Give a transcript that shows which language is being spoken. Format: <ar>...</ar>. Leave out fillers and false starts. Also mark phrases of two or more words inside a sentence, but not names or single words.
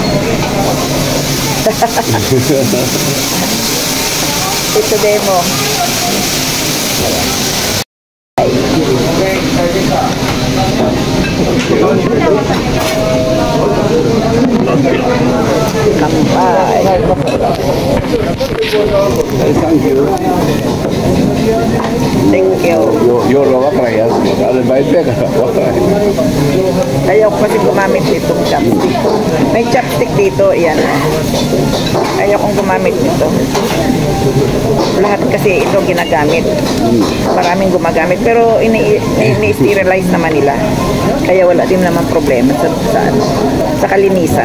<tl>Ito demo.</tl> <ja>Kampay.</ja> <en>Thank you. Thank you.</en> <es>Yo lo va para allá. Dale, va a ir.</es> <tl>Ayaw ko kasi gumamit nitong chopstick. May chopstick dito, yan. Ayaw kong gumamit nito. Lahat kasi ito ginagamit. Maraming gumagamit. Pero ini-sterilize naman nila. Kaya wala din naman problema sa kalinisan.</tl>